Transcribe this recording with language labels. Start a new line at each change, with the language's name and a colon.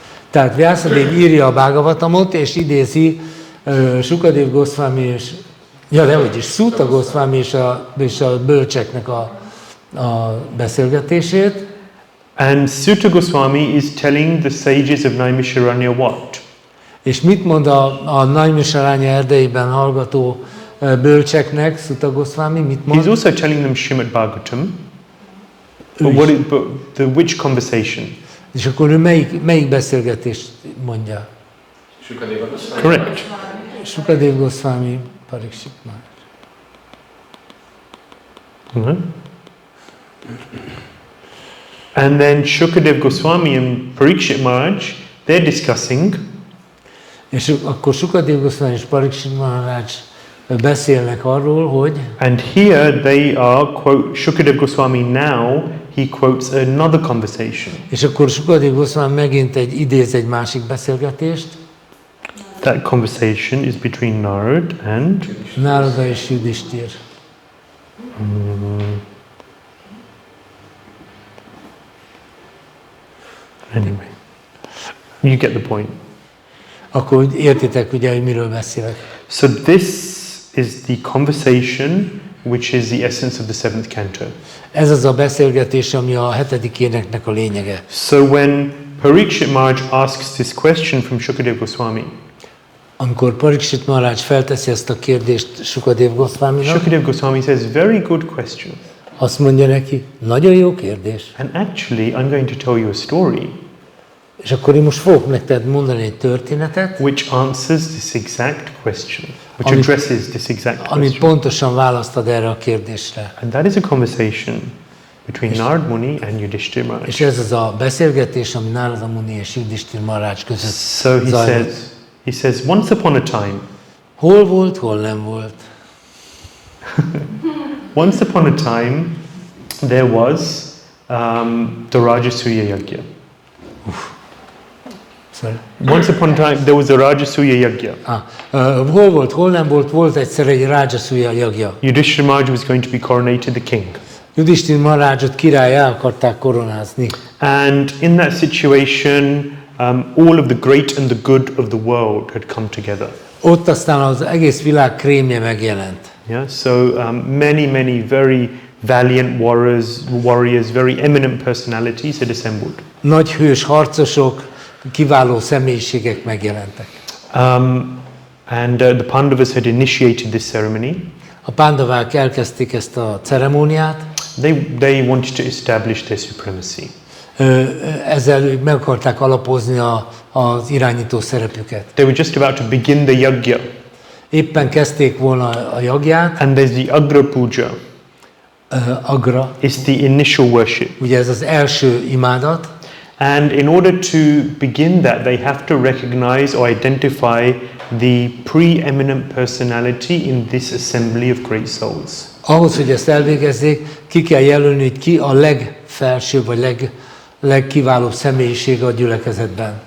Hungarian: Tehát Vyasadeva írja a Bhagavatamot és idézi Shukadev Goswami Sutta Goswami és a bölcseknek a beszélgetését.
English: And Sutta Goswami is telling the sages of Naimisharanya what?
Hungarian: És mit mond a Naimisharanya erdeiben hallgató bölcseknek, Sutta Goswami, mit mond?
English: He's also telling them Śrīmad-Bhāgavatam. But which conversation?
Hungarian: És akkor ő melyik beszélgetést mondja?
English: Sukadeva Goswami. Correct. Shukadev Goswami, Parikshit Maharaj. And then Shukadev Goswami and Parikshit Maharaj, they're discussing.
Hungarian: És akkor Shukadev Goswami és Parikshit Maharaj beszélnek arról, hogy
English: And here they are, quote, Shukadev Goswami now, he quotes another conversation.
Hungarian: és akkor Shukadev Goswami megint idéz egy másik beszélgetést.
English: That conversation is between Narad and
Hungarian: Narada és Yudhishthira.
English: Anyway, you get the point.
Hungarian: Akkor értitek ugye, hogy miről beszélek.
English: So this is the conversation which is the essence of the seventh canto.
Hungarian: Ez az a beszélgetés, ami a 7. éneknek a lényege.
English: So when Parikshit Maharaj asks this question from Shukadev Goswami,
Hungarian: Amikor Parikshit Maharaj felteszi ezt a kérdést Shukadev Goswaminak,
English: Shukadev Goswami says, very good question.
Hungarian: azt mondja neki, nagyon jó kérdés.
English: And actually, I'm going to tell you a story
Hungarian: És akkor én most fogok neked mondani egy történetet,
English: which answers this exact question, which
Hungarian: Amit-
English: addresses this exact
Hungarian: amit
English: question.
Hungarian: pontosan választad erre a kérdésre.
English: And that is a conversation between Narad Muni and Yudhishthira Maharaj.
Hungarian: És ez az a beszélgetés, ami Narada Muni és Yudhishthira Maharaj között
English: So he
Hungarian: zajlott.
English: says, once upon a time,
Hungarian: Hol volt, hol nem volt.
English: once upon a time, there was the Rajasuya Yajna. Sorry. Once upon a time, there was a Rajasuya Yajna.
Hungarian: Hol volt, hol nem volt, volt egyszer egy Rajasuya Yagya.
English: Yudhishthira Maharaj was going to be coronated the king.
Hungarian: Yudhishthira Maharajot királyá akarták koronázni.
English: And in that situation, all of the great and the good of the world had come together.
Hungarian: Ott aztán az egész világ krémje megjelent.
English: Yeah, so many very valiant warriors, very eminent personalities had assembled.
Hungarian: Nagy hős harcosok, kiváló személyiségek megjelentek.
English: And the Pandavas had initiated this ceremony.
Hungarian: A pándavák elkezdték ezt a ceremóniát,
English: They wanted to establish their supremacy.
Hungarian: ezzel ők meg akarták alapozni az irányító szerepüket.
English: They were just about to begin the yajna.
Hungarian: Éppen kezdték volna a jagját,
English: And there's the Agra Puja. Agra, It's the initial worship.
Hungarian: ugye ez az első imádat,
English: And in order to begin that, they have to recognize or identify the preeminent personality in this assembly of great souls.
Hungarian: ahhoz, hogy ezt elvégezzék, ki kell jelölni, hogy ki a legfelsőbb, vagy legkiválóbb személyisége a gyülekezetben.